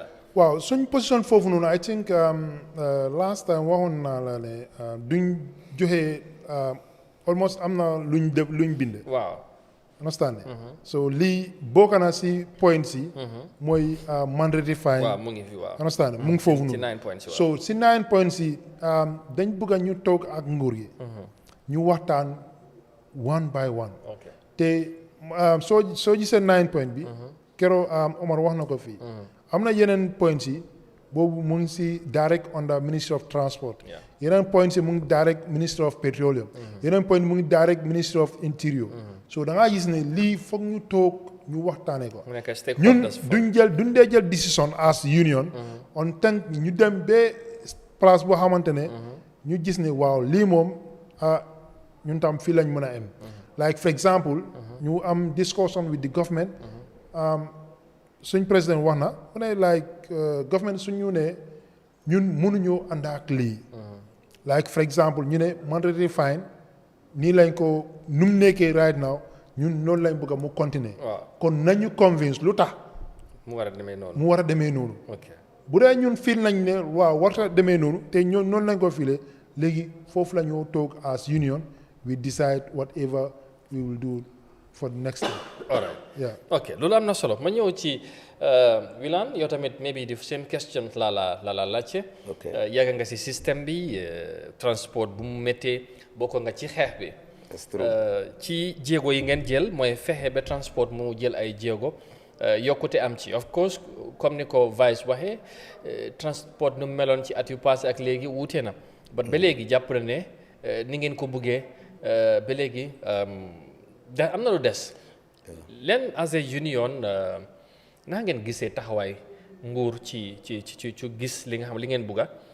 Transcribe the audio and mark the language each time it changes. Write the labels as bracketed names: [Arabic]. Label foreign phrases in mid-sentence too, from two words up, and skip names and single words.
[Wolof] waaw suñ position foofu noonu [English] I think last time [Wolof] waxoon naa la ne duñ joxe almost am na luñ bind waaw understand so lii bokk na si points yi mooy [English] mandatory fine [Wolof] waaw mu ngi fi waaw understand mu ngi foofu ci noonu 9 points yi so si 9 points yi dañ bëgg a ñu toog ak nguur gi ñu waxtaan [English] one by one okay [Wolof] te soo gisee 9 point bi keroog Omar wax na ko fii am na yeneen points yi boobu mu ngi si [English] direct under [Wolof] Ministry of Transport yeneen points yi mu ngi direct Ministry of Petroleum yeneen point mu ngi direct Ministry of Interior so da ngaa gis ne lii foog ñu toog ñu waxtaanee ko ñun duñ dee jël décision [English] as union [French] en tant [Wolof] ñu dem ba place boo xamante ne ñu gis ne waaw lii moom ñun tam fii lañ mën a am [English] like for example [Wolof] ñu am [English] discussion with the government [Wolof] suñ président wax na mu ne [English] like government [Wolof] suñ ñu ne ñun mënuñoo ànd ak lii [English] like for example [Wolof] ñu ne [English] mandatory fine [Wolof] nii lañ ko nu mu nekkee [English] right now [Wolof] ñun loolu lañ bëgg mu continuer kon nañu convince lu tax mu war a demee noonu mu war a demee noonu bu dee ñun fiil nañ ne waaw warta demee noonu te ñoom noonu lañ ko fiile léegi foofu la ñu toog [English] as union we decide whatever we will do for the next time. All right. [Wolof] Ok loolu am na solo ma ñëw ci Wilane yow tamit [English] maybe the same question [Wolof] la laajte. yàgg nga si système bi transport bu mu méttee bokk nga ci xeex bi. ci jéego yi ngeen jël mooy fexe ba transport mu jël ay jéego yokkute am ci [English] of course [Wolof] comme ni ko Vice waxee transport nu mu meloon ci at yu passé ak léegi wuute na ba léegi jàpp na ne ni ngeen ko buggee ba léegi da am na lu des leen [English] as a union [Wolof] naa ngeen gisee taxawaay nguur ci gis li nga xam li ngeen bugga